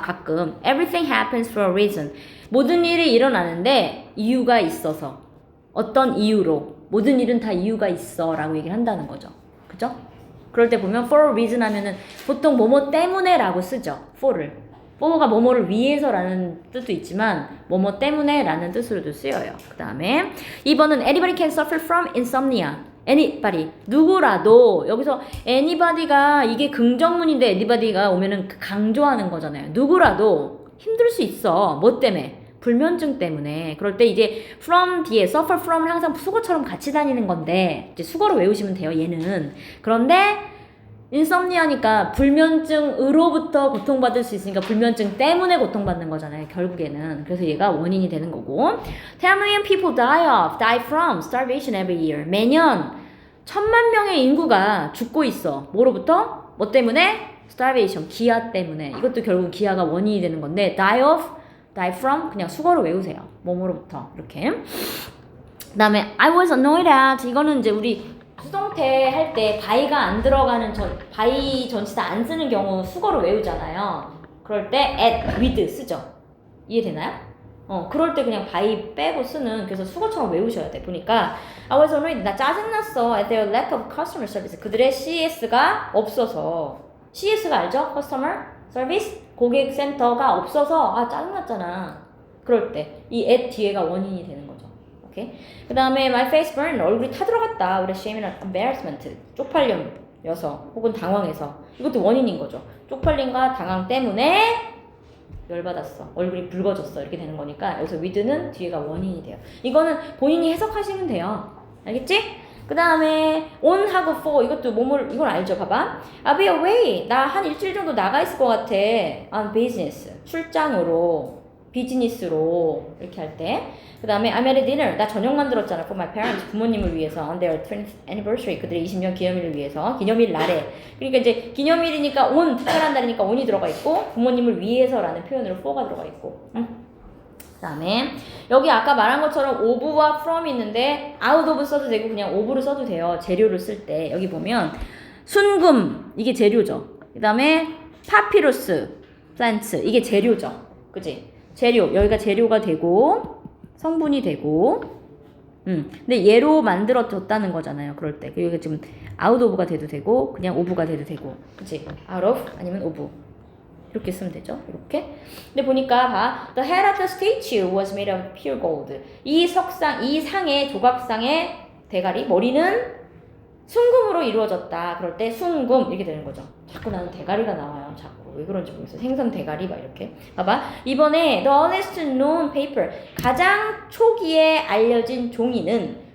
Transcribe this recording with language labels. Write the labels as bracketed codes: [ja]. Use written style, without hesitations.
[ko] 가끔 [en] Everything happens for a reason [ko] 모든 일이 일어나는데 이유가 있어서 어떤 이유로 모든 일은 다 이유가 있어 라고 얘기를 한다는 거죠. 그죠? 그럴 때 보면 for a reason 하면은 보통 뭐뭐 때문에 라고 쓰죠. for를. for가 뭐뭐를 위해서라는 뜻도 있지만 뭐뭐 때문에 라는 뜻으로도 쓰여요. 그 다음에 2번은 [en] anybody can suffer from insomnia. [ko] anybody. 누구라도. 여기서 anybody가 이게 긍정문인데 anybody가 오면은 강조하는 거잖아요. 누구라도 힘들 수 있어. 뭐 때문에? 불면증 때문에. 그럴 때 이제 from 뒤에 suffer from은 항상 수거처럼 같이 다니는 건데 이제 수거로 외우시면 돼요. 얘는. 그런데 인썸니아니까 불면증으로부터 고통받을 수 있으니까 불면증 때문에 고통받는 거잖아요. 결국에는. 그래서 얘가 원인이 되는 거고. [en] 10 million people die from starvation every year. [ko] 매년 1000만 명의 인구가 죽고 있어. 뭐로부터? 뭐 때문에? starvation. 기아 때문에. 이것도 결국 기아가 원인이 되는 건데 die from 그냥 수거로 외우세요. 뭐뭐로부터 이렇게. 그 다음에 [en] I was annoyed at [ko] 이거는 이제 우리 수동태 할 때 by가 안 들어가는 by 전치사 안 쓰는 경우 수거로 외우잖아요. 그럴 때 at, with 쓰죠. 이해되나요? 그럴 때 그냥 by 빼고 쓰는 그래서 수거처럼 외우셔야 돼. 보니까 [en] I was annoyed [ko] 나 짜증났어 [en] at their lack of customer service [ko] 그들의 CS가 없어서 CS가 알죠? Customer Service 고객센터가 없어서 짜증났잖아. 그럴 때 이 at 뒤에가 원인이 되는 거죠. 오케이. 그 다음에 [en] my face burned [ko] 얼굴이 타들어갔다. 우리 [en] shame and embarrassment [ko] 쪽팔림여서 혹은 당황해서 이것도 원인인 거죠. 쪽팔림과 당황 때문에 열받았어. 얼굴이 붉어졌어. 이렇게 되는 거니까 여기서 with는 뒤에가 원인이 돼요. 이거는 본인이 해석하시면 돼요. 알겠지? 그 다음에 on하고 for 이것도 이건 알죠? 봐봐. [en] I'll be away. [ko] 나 한 일주일 정도 나가 있을 것 같아. [en] on business. [ko] 출장으로. 비즈니스로. 이렇게 할 때. 그 다음에 [en] I made a dinner. [ko] 나 저녁 만들었잖아. [en] For my parents. [ko] 부모님을 위해서. [en] On their 20th anniversary. [ko] 그들의 20년 기념일을 위해서. 기념일 날에. 그러니까 이제 기념일이니까 특별한 날이니까 on이 들어가 있고 부모님을 위해서라는 표현으로 for가 들어가 있고. 그 다음에 여기 아까 말한 것처럼 of와 from 있는데 out of 써도 되고 그냥 of를 써도 돼요. 재료를 쓸 때. 여기 보면 순금 이게 재료죠. 그 다음에 파피루스 플란츠 이게 재료죠. 그치? 재료 여기가 재료가 되고 성분이 되고 근데 얘로 만들어졌다는 거잖아요. 그럴 때 여기가 지금 out of가 돼도 되고 그냥 of가 돼도 되고 그치? out of 아니면 of 이렇게 쓰면 되죠. 이렇게. 근데 보니까 봐. [en] The head of the statue was made of pure gold. [ko] 이 상의 조각상의 대가리 머리는 순금으로 이루어졌다. 그럴 때 순금 이렇게 되는 거죠. 자꾸 나는 대가리가 나와요. 자꾸 왜 그런지 모르겠어요. 생선 대가리 막 이렇게. 봐봐. 이번에 [en] the earliest known paper [ko] 가장 초기에 알려진 종이는